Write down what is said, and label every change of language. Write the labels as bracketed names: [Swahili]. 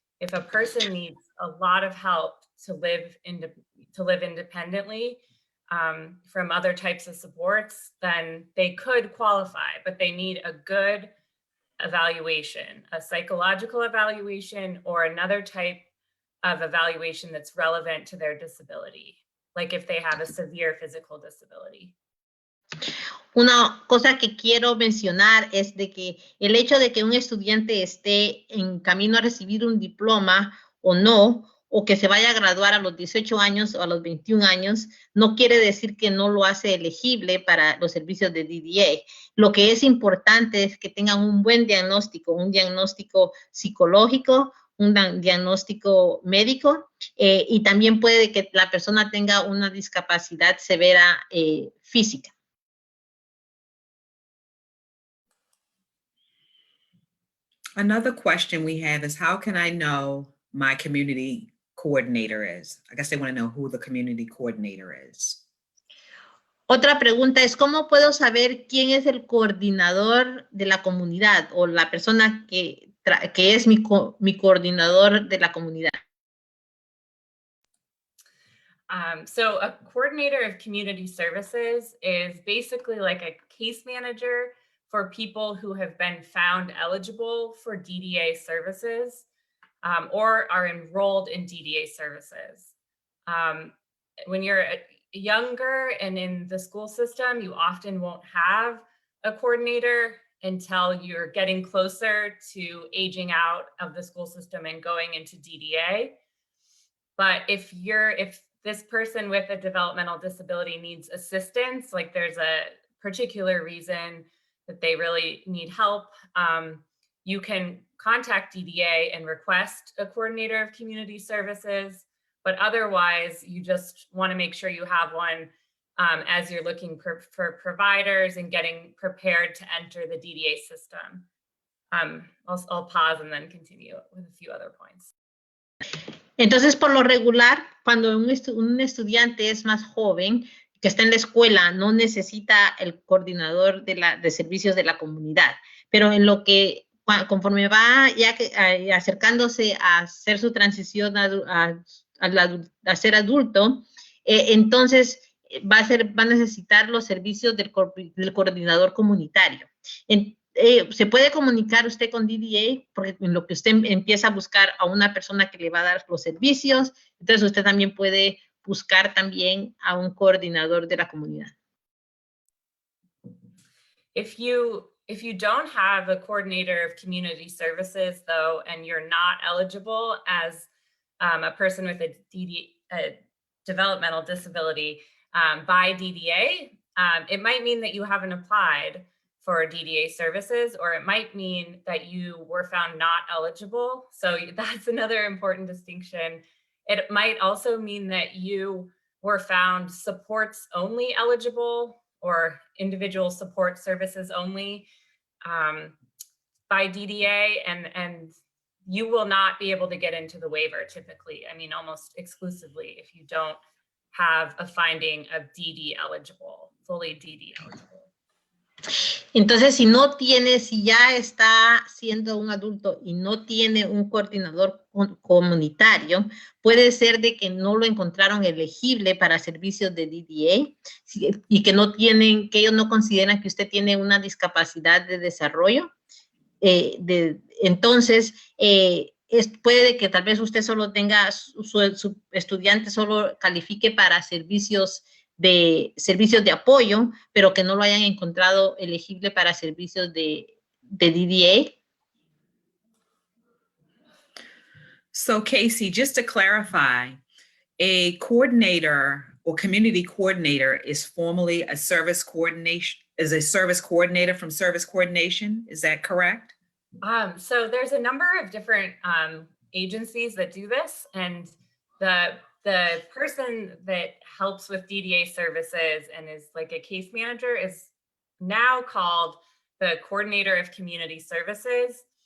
[English] If a person needs a lot of help to live independently from other types of supports, then they could qualify, but they need a good evaluation, a psychological evaluation or another type of evaluation that's relevant to their disability, like if they have a severe physical disability. [Spanish] Una cosa que quiero mencionar es de que el hecho de que un estudiante esté en camino a recibir un diploma o no, o que se vaya a graduar a los 18 años o a los 21 años, no quiere decir que no lo hace elegible para los servicios de DDA. Lo que es importante es que tengan un buen diagnóstico, un diagnóstico psicológico, un diagnóstico médico y también puede que la persona tenga una discapacidad severa física. [English] Another question we have is, how can I know my community coordinator is? I guess they want to know who the community coordinator is. [Spanish] Otra pregunta es, ¿cómo puedo saber quién es el coordinador de la comunidad o la persona que es mi coordinador de la comunidad? [English] So a coordinator of community services is basically like a case manager for people who have been found eligible for DDA services or are enrolled in DDA services. When you're younger and in the school system, you often won't have a coordinator until you're getting closer to aging out of the school system and going into DDA. But if this person with a developmental disability needs assistance, like there's a particular reason that they really need help, you can contact DDA and request a coordinator of community services. But otherwise, you just want to make sure you have one as you're looking for providers and getting prepared to enter the DDA system. I'll pause and then continue with a few other points. [Spanish] Entonces, por lo regular, cuando un estudiante es más joven, que está en la escuela, no necesita el coordinador de servicios de la comunidad. Pero en lo que, conforme va ya acercándose a hacer su transición a ser adulto, entonces va a necesitar los servicios del coordinador comunitario. Se puede comunicar usted con DDA porque en lo que usted empieza a buscar a una persona que le va a dar los servicios, entonces usted también puede buscar también a un coordinador de la comunidad. [English] If you don't have a coordinator of community services, though, and you're not eligible as a person with a developmental disability by DDA, it might mean that you haven't applied for DDA services, or it might mean that you were found not eligible. So that's another important distinction. It might also mean that you were found supports only eligible or individual support services only by DDA, and you will not be able to get into the waiver typically, I mean, almost exclusively, if you don't have a finding of DD eligible, fully DD eligible. [Spanish] Entonces, si ya está siendo un adulto y no tiene un coordinador comunitario, puede ser de que no lo encontraron elegible para servicios de DDA y que ellos no consideran que usted tiene una discapacidad de desarrollo. Entonces, puede que tal vez usted solo tenga, su estudiante solo califique para servicios de apoyo, pero que no lo hayan encontrado elegible para servicios de DDA. [English] So Casey, just to clarify, a coordinator or community coordinator is formally a service coordinator from service coordination. Is that correct? So there's a number of different agencies that do this, and the person that helps with DDA services and is like a case manager is now called the coordinator of community services.